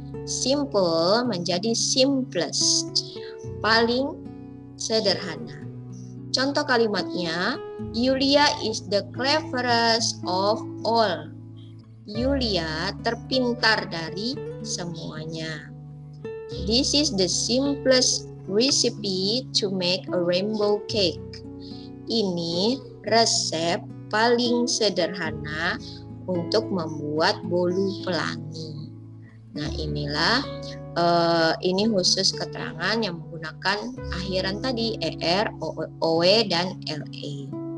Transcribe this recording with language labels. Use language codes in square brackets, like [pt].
[id] Simple menjadi simplest, paling sederhana. [en] Contoh kalimatnya, Yulia is the cleverest of all. [id] Yulia terpintar dari semuanya. [en] This is the simplest recipe to make a rainbow cake. [id] Ini resep paling sederhana untuk membuat bolu pelangi. Nah, inilah ini khusus keterangan yang menggunakan menggunakan akhiran tadi er, oe, dan le.